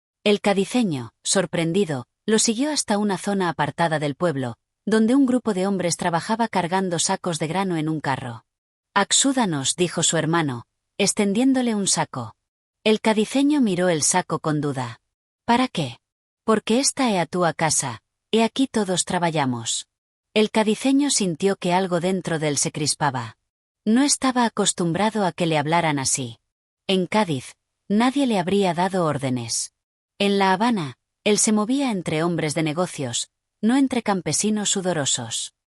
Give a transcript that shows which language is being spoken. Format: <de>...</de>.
<es>El cadiceño, sorprendido, lo siguió hasta una zona apartada del pueblo, donde un grupo de hombres trabajaba cargando sacos de grano en un carro.</es> <gl>«Axúdanos»,</gl> <es>dijo su hermano, extendiéndole un saco. El cadiceño miró el saco con duda. «Para qué?»</es> <gl>«Porque esta é a túa casa, e aquí todos traballamos».</gl> <es>El cadiceño sintió que algo dentro de él se crispaba. No estaba acostumbrado a que le hablaran así. En Cádiz, nadie le habría dado órdenes. En La Habana, él se movía entre hombres de negocios, no entre campesinos sudorosos.</es>